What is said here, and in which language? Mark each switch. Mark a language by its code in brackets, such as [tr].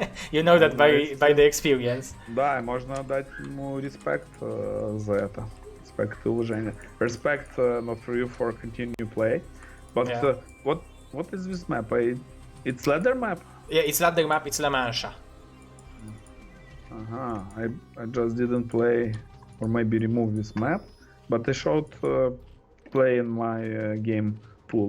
[en] You know that by the experience. [ru] Да, можно дать ему респект за это. Респект и уважение. [en] Respect not for you for continue play. But Yeah. What is this map? It's ladder map? Yeah, it's ladder map, it's La Mancha. I just didn't play or maybe remove this map, but I showed play in my game pool.